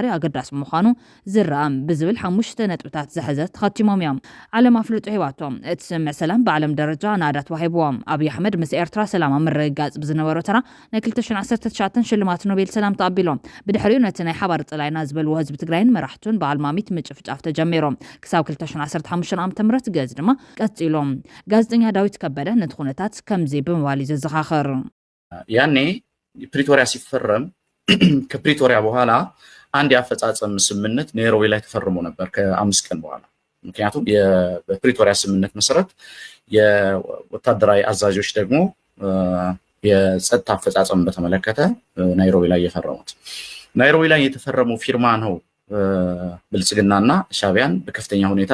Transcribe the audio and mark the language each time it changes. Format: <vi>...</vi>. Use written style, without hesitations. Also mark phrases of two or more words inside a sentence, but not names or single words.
<ti>ኣገዳሲ ምዃኑ ዝረኣም ብዝብል 5 ነጥብታት ዝሕዘ ተኸቲሞም እዮም ዓለም ኣፍልጡ ሂዋቶም እቲ ስምዕ ሰላም ብዓለም ደረጃ ናዳት ዋሂብዎም ኣብይ ኣሕመድ ምስ ኤርትራ ሰላም ምርግጋጽ ብዝነበሮ ተራ ናይ 2019 ሽልማት ኖቤል ሰላም ተቐቢሎም ብድሕሪኡ ነቲ ናይ ሓባር ጽላይና ዝበልዎ ህዝቢ ትግራይን መራሕቱን ብኣልማሚት ምጭፍጫፍ ተጀሚሮም ክሳብ 2015 ዓ.ም ገዝ ድማ ቀጺሎም ጋዜጠኛ ዳዊት ከበደ ነቲ ኩነታት ከምዚ ብምባል ይዘኻኽር</ti> <am>ያኔ ፕሪቶሪያ ሲፈረም ከፕሪቶሪያ በኋላ አንድ ያፈጻጸም ስምምነት ኔሮቢ ላይ ተፈርሞ ነበር ከ5 ቀን በኋላ ምክንያቱም በፕሪቶሪያ ስምምነት መሰረት የወታደራዊ አዛዦች ደግሞ የጸጥታ አፈጻጸም በተመለከተ ናይሮቢ ላይ የፈረሙት ናይሮቢ ላይ የተፈረመው ፊርማ ነው ብልጽግናና ሻቢያን በከፍተኛ ሁኔታ</am>